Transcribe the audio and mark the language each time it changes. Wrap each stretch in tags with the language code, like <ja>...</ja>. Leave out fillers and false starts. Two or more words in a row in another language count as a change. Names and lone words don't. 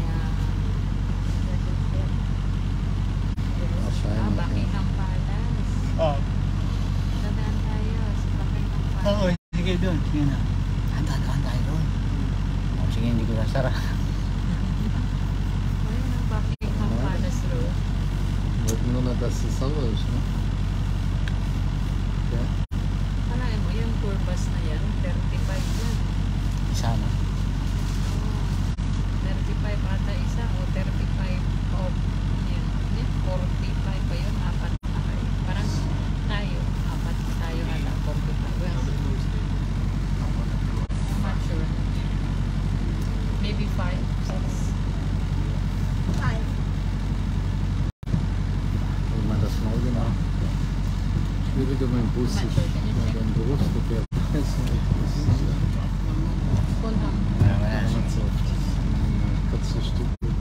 <de>Wahrscheinlich.</de> <tl>Buckingham Palace. Oh. Dadaan tayo sa Buckingham Palace. Oo, sige doon. Sige na. Handa tayo doon. Oh, sige, hindi ko nasara. Ayun ang Buckingham Palace Road.</tl> <de>Wollten nur noch, dass es sauber ist, ne? Ja.</de> <tl>Alam mo, yung tour bus na yan, 35 yan. Isa na. Oh, 35 ata isa o 35 o yan. 45 pa yun, apat na kayo. Parang tayo, apat tayo ata, 45.</tl> <en>Well, I'm not sure. Maybe 5, 6. 5.</en> <de>wieder mein Bus. Ich habe einen Berufsverkehr. Ganz oft. Kurze Stücke.</de>